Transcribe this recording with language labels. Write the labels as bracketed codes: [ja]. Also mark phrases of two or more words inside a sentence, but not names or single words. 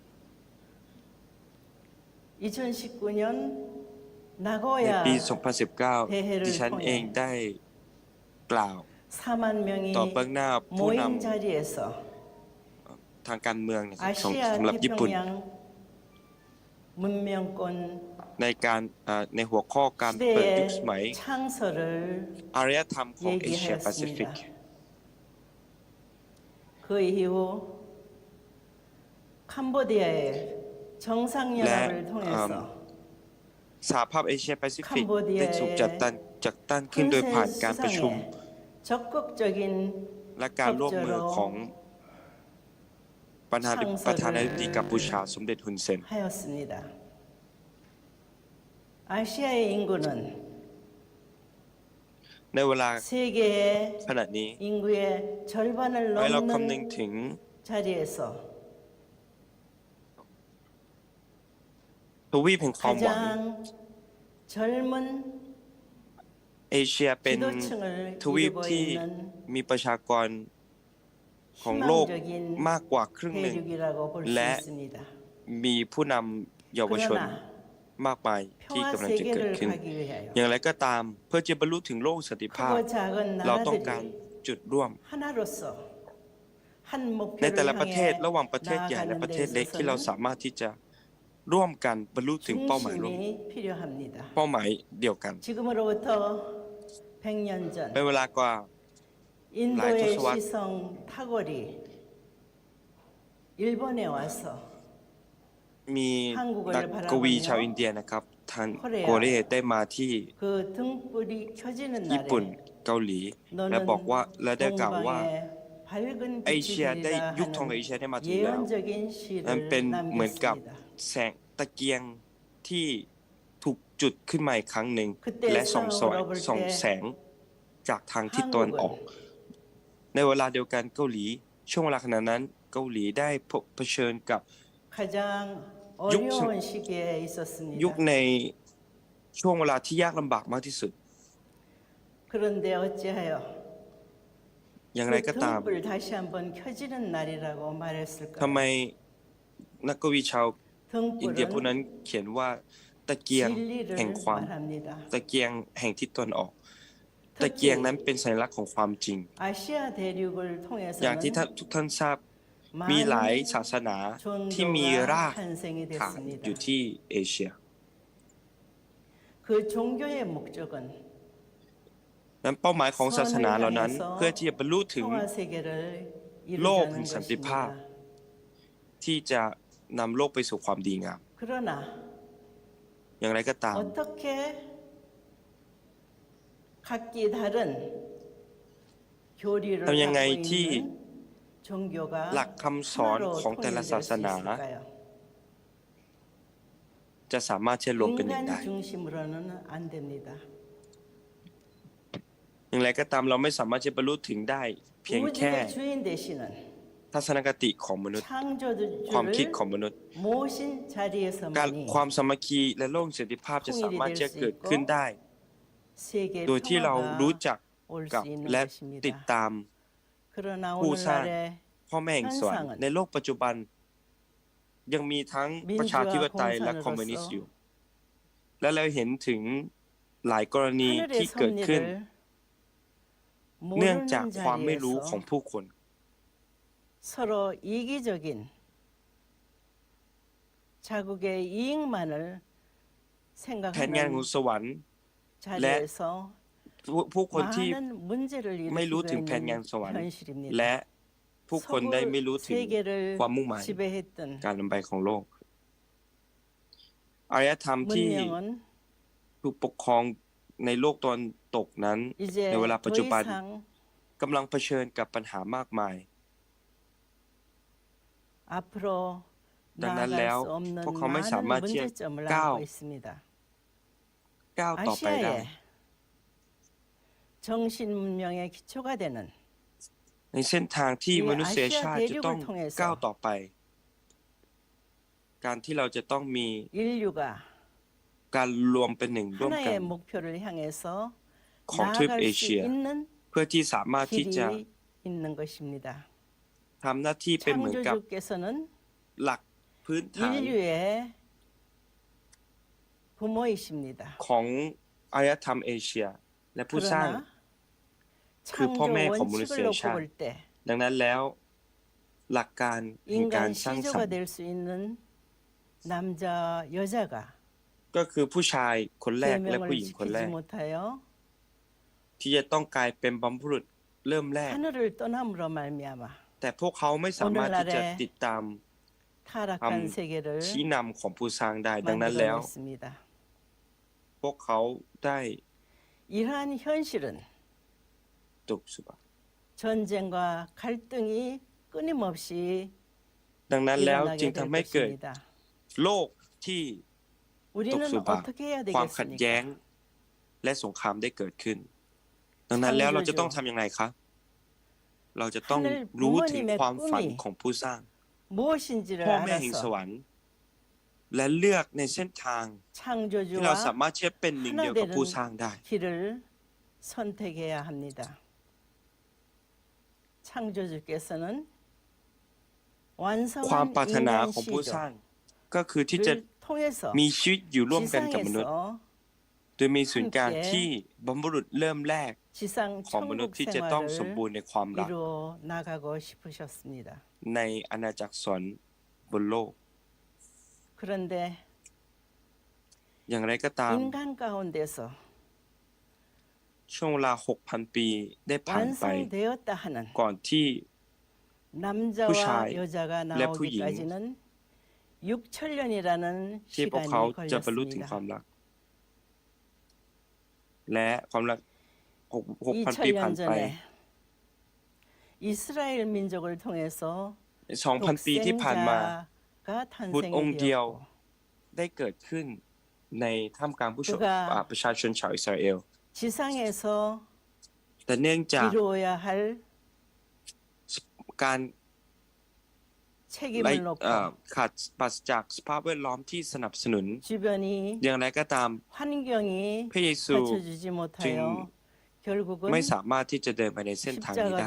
[ko] 2019년 [th] ใน [ko] 나고야 [th] ปี 2019 ดิฉันเองได้กล่าว [ko] 4만 명이 [th] ต่อเบื้องหน้าผู้น [ko] 모임 자리에서 [th] ำทางการเมืองนะครับ [ko] 아시아 [th] สำหรับญี่ปุ่น [ko] 태평양 문명권 [th] ในการในหัวข้อการเปิดยุคสมัย [ko] 시대의 창설을 [th] อารยธรรมของเอเชียแปซิฟิก [ko] 얘기하였습니다. 그 이후 캄보디아의 [th] และ [ko] 정상연합을 통해서 [th] สหภาพเอเชียแปซิฟิกได้ถูกจัดตั้งขึ้นโดยผ่านการประชุม [ko] 수상에 적극적인 [th] และการร่วมมือของประธานาธิบดีกัมพูชาสมเด็จฮุนเซน [ko] 하였습니다. 아시아의 인구는 [th] ในเวลา [ko] 세계의 [th] ขณะนี้ [ko] 인구의 절반을 [th] ให้เราคำนึง [ko] 넘는 [th] ถึง [ko] 자리에서 [th] ทวีปแห่งความหวัง [ko] 가장 젊은 [th] เอเชียเป็น [ko] 지도층을 [th] ทวีป [ko] 이루고 [th] ที่ [ko] 있는 [th] มีประชากรของโลก [ko] 희망적인 [th] มากกว่าครึ่งหนึ่ง [ko] 대륙이라고 볼 수 [th] และ [ko] 있습니다. [th] มีผู้นำเยาวชน มากมายที่กำลังจะเกิดขึ้น อย่างไรก็ตามเพื่อจะบรรลุถึงโลกสันติภาพ [ko] 크고 작은 [th] เราต้องการ [ko] 나라들이 [th] จุดร่วม [ko] 하나로서 한 [th] ในแต่ [ko] 목표를 [th] ละประเทศ [ko] 향해 [th] ระหว่างประเทศใหญ่และ [ko] 나아가는 [th] ประเท [ko] 데 [th] ศเล็กที่เรา [ko] 있어서는 [th] สามารถที่จะร่วมกันบรรลุถึงเป้าหมายร่วม [ko] 중심이 필요합니다. [th] เป้าหมายเดียวกัน [ko] 지금으로부터 100년 [th] เป็น [ko] 전 [th] เวลากว่า [ko] 인도의 라이토스와 시성 타골이 일본에 와서 [th] มีนักกวีชาวอินเดียนะครับทานโกเรได้มาที่ [ko] 그 등불이 켜지는 [th] ญี่ปุ่น [ko] 날에 [th] เกาหลี และบอกว่าและได้กล่าวว่า [ko] 동방의 밝은 [th] เอเชีย [ko] 빛이 [th] ได้ [ko] 되리라 [th] ยุคทองของเอ [ko] 하는 [th] เชียได้มาถึงแล้ว [ko] 예언적인 [th] นั้น [ko] 시를 [th] เป็นเหมือนกับ [ko] 남겼습니다. [th] แสงตะเกียงที่ถูกจุดขึ้นมาอีกครั้งหนึ่ง และส่องแสงจากทางทิศตะวันออก ในเวลาเดียวกันเกาหลีช่วงเวลาขณะนั้นเกาหลีได้เผชิญกับ [ko] 가장 어려운 시기에 있었습니다. [th] ยุคในช่วงเวลาที่ยากลำบากมากที่สุด [ko] 그런데 어찌하여 [th] อย่างไร [ko] 그 [th] ก็ตาม [ko] 등불 다시 한번 켜지는 날이라고 말했을까요? [th] ทำไมนักกวีชาวอินเดียผู้นั้นเขียนว่าตะเกียงแห่ง [ko] 진리를 [th] ความ [ko] 말합니다. [th] ตะเกียงแห่งทิศตะวันออก ตะเกียงนั้นเป็นสัญลักษณ์ของความจริง [ko] 아시아 대륙을 [th] อย่างที่ [ko] 통해서는 [th] ทุกท่านทราบมีหลายศาสนาที่มีราก [ko] 종교가 탄생이 [th] ฐานอยู่ [ko] 됐습니다. [th] ที่เอเชีย [ko] 그 종교의 목적은 [th] นั้นเป้าหมายของศาสนาเหล่านั้น [ko] 선을 [th] เพื่อที่จะบรรลุถึง [ko] 평화 세계를 [th] โลก [ko] 이루자는 [th] แห่งสันติภาพ [ko] 것입니다. [th] ที่จะนำโลกไปสู่ความดีงาม [ko] 그러나 [th] อย่างไรก็ตาม [ko] 어떻게 각기 다른 교리를 [th] ทำยังไง [ko] 갖고 [th] ที่ [ko] 있는 종교가 [th] หลักคำสอน [ko] 하나로 [th] ของแต่ละ [ko] 통일될 [th] ศาส [ko] 수 [th] นา [ko] 있을까요? [th] จะสามารถเชื่อมรวมเป็นหนึ่ง [ko] 인간 [th] ได้ [ko] 중심으로는 안 됩니다. [th] อย่างไรก็ตามเราไม่สามารถจะบรรลุถึงได้ เพียงแค่ [ko] 우주의 주인 되시는 [th] ทัศนคติของมนุษย์ [ko] 창조주를 [th] ความคิดของมนุษย์ [ko] 모신 [th] การ [ko] 자리에서만이 [th] ความสามัคคีและโลกสันติภาพจะสามารถจะเกิดขึ้นได้ [ko] 세계 [th] โดยที่เรารู้ [ko] 평화가 [th] จัก [ko] 올 [th] กับ [ko] 수 있는 [th] และติด [ko] 것입니다. [th] ตาม [ko] 그러나 [th] ผู้สร้าง [ko] 오늘날의 [th] พ่อแม่แห่งสวรรค์ในโลกปัจจุบัน ยังมีทั้งประชาธิปไตยและคอมมิวนิสต์อยู่ และเราเห็นถึงหลายกรณี [ko] 하늘의 [th] ที่เกิดขึ้น [ko] 섭리를 [th] เนื่องจาก [ko] 모르는 [th] ความไม่รู้ของ [ko] 자리에서 [th] ผู้คน [ko] 서로 이기적인 자국의 이익만을 [th] แผนงาน [ko] 생각하는 [th] ของสวรรค์ [ko] 자리에서 [th] ผู้คนที่ [ko] 많은 문제를 [th] ไม่รู้ [ko] 일으키고 [th] ถึงแผนงาน [ko] 있는 [th] สวรรค์ [ko] 현실입니다. [th] และผู้คนได้ไม่รู้ถึง [ko] 세계를 [th] ความมุ่งหมาย [ko] 지배했던 [th] การนำไปของโลก อารยธรรมที่ [ko] 문명은 [th] ถูกปกครองในโลกตะวันตกนั้น [ko] 이제 [th] ในเวลาปัจ [ko] 더 [th] จุบัน [ko] 이상 [th] กำลังเผชิญกับปัญหามากมาย [ko] 앞으로 [th] ดังนั้นแล้ว [ko] 나아갈 수 없는 [th] พวกเขาไม่สา [ko] 많은 [th] มารถที่จะ [ko] 문제점을 [th] ก้าว [ko] 안고 있습니다. [th] ต่อไปได้ [ko] 아시아의 정신 문명의 기초가 되는 [th] ในเส้นทางที่มนุษยชาติจะต้องก้าวต่อไป การที่เราจะต้องมี [ko] 인류가 [th] การรวมเป็นหนึ่งร่วมกัน [ko] 하나의 목표를 향해서 [th] ของทวีป [ko] 나아갈 [th] เอ [ko] 수 [th] เชีย [ko] 있는 [th] เพื่อที่สามารถที่จะ [ko] 길이 있는 것입니다. [th] ทำหน้าที่เป็นเหมือนกับ [ko] 창조주께서는 [th] หลักพื้นฐาน [ko] 인류의 부모이십니다. [th] ของอารยธรรมเอเชีย และผู้สร้าง [ko] 그러나 [th] คือพ่อ [ko] 창조 [th] แม่ของมนุษย [ko] 원칙을 놓고 [th] ชาติ [ko] 볼 때 [th] ดังนั้นแล้ว หลักการแห่งการ [ko] 인간 [th] สร้างสร [ko] 시조가 [th] รค์ [ko] 될 수 있는 남자 여자가 [th] ก็คือผู้ชายคนแรกและ [ko] 계명을 [th] ผู้หญิงคนแร [ko] 지키지 [th] ก [ko] 못하여 [th] ที่จะต้องกลายเป็นบรรพบุรุษเริ่มแรก [ko] 하늘을 떠남으로 말미암아 [th] แต่พวกเขาไม่สามารถที่จะติดตาม [ko] 타락한 세계를 [th] ชี้นำของผู้สร้างได้ ดังนั้นแล้ว [ko] 만들어냈습니다. [th] พวกเขาได้ [ko] 이러한 현실은 [th] ตกสุบ [ko] 전쟁과 갈등이 끊임없이 [th] ดังนั้นแล้วจึ [ko] 일어나게 [th] ง [ko] 될 [th] ทำให้เกิด [ko] 것입니다. [th] โลกที่ตก [ko] 우리는 [th] สุบ [ko] 어떻게 해야 [th] ความขัดแย้ง [ko] 되겠습니까? [th] และสงครามได้เกิดขึ้น ดังนั้นแล้วเราจะต้องทำยังไงคะเราจะต้องรู้ถึงความฝันของผู้สร้าง [ko] 무엇인지를 [th] พ่อแม่แห่งส [ko] 알아서 [th] วรรค์ และเลือกในเส้นทางที่เรา [ko] 창조주와 [th] สามารถเชื่อเป็นหนึ่งเดียวกับผู้สร้างได้ [ko] 길을 선택해야 합니다. 창조주께서는 [th] ความปรารถ [ko] 완성한 [th] นา [ko] 인간 [th] ของผู้สร้างก็คือที่จะ [ko] 시조를 통해서 [th] มีชีวิตอยู่ร่วมกันกับมนุษย์ [ko] 지상에서 [th] โดยมีศูนย์กลางที่บรรพบุรุษเริ่มแรก [ko] 지상 [th] ของมนุษ [ko] 천국 [th] ย์ที่จะต้องสมบูร [ko] 생활을 [th] ณ์ในความรัก [ko] 이루어 나가고 싶으셨습니다. [th] ในอาณาจักรสวรรค์บนโลก [ko] 그런데 [th] อย่างไรก็ตาม [ko] 인간 가운데서 [th] ช่วงเวลา 6,000 ปีได้ผ่านไป [ko] 완성되었다 하는 [th] ก่อนที่ [ko] 남자와 샤이, 여자가 랩 후임. 나오기까지는 6천년이라는 [th] ที่พวกเขา [ko] 시간이 [th] จะบรรลุถึงความ [ko] 걸렸습니다. [th] รัก และความรัก 6,000 ปีผ่าน [ko] 2000년 [th] ไป [ko] 전에 이스라엘 민족을 통해서 [th] 2,000 ปีที่ผ่านมา [ko] 독생자가 [th] บุตรองค์เดียว [ko] 탄생되었고 [th] ได้เกิดขึ้นในท่ามกลางผู้ชม [ko] 그가 [th] ประชาชนชาวอิสราเอล [ko] 지상에서 [th] แต่เนื่องจาก [ko] 이루어야 할 [th] การ [ko] 책임을 놓고 [th] ขาดปราศจากสภาพแวดล้อมที่สนับสนุน [ko] 주변이 [th] อย่างไรก็ตาม [ko] 환경이 [th] พระเยซู [ko] 받쳐주지 못하여 결국은 [th] ไม่สามารถที่จะเดินไปในเส้นทางนี้ได้